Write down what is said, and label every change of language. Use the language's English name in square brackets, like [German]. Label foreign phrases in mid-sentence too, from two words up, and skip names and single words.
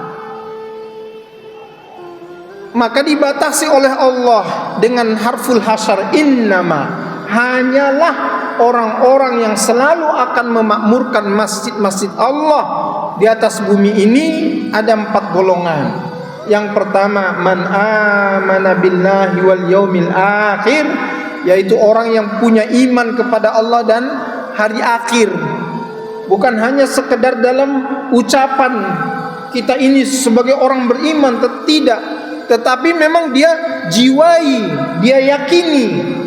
[Indonesian] Maka dibatasi oleh Allah dengan [Arabic] حرف الحصر, [Indonesian] innama, hanyalah orang-orang yang selalu akan memakmurkan masjid-masjid Allah di atas bumi ini. Ada 4 golongan. Yang pertama, [Arabic] من آمن بالله واليوم الآخر, [Indonesian] yaitu orang yang punya iman kepada Allah dan hari akhir. Bukan hanya sekedar dalam ucapan kita ini sebagai orang beriman, tidak, tetapi memang dia jiwai, dia yakini.